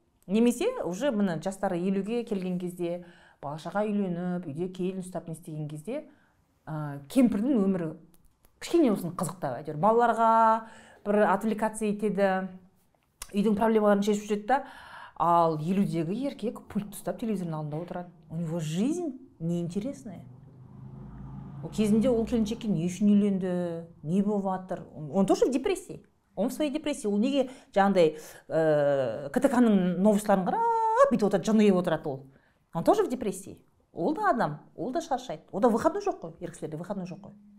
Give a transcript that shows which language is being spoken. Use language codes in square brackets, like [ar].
[kk] Немесе уже мына жастары 50-ге келген кезде, бала-шаға үйленіп, үйде келін ұстап не істеген кезде, кемпірдің өмірі кішкене болсын қызықтап, әйтеуір балаларға бір отвлекация етеді, үйдің проблемаларын шешіп жүреді да, ал 50-дегі еркек пульт ұстап телевизордың алдында отырады. [ru] У него жизнь неинтересная. [kk] Кезінде ол келіншекке не үшін үйленді, не болып жатыр? [ru] Он тоже в депрессии. Он в своей депрессии. [kk] Ол неге жаңағыдай КТК-ның новостарын қарап бүйтіп отырады, жымиып отырады ол. [ru] Он тоже в депрессии. [kk] Ол да адам, ол да шаршайды. Ода выходной жоқ қой, ер кісілерде выходной жоқ қой.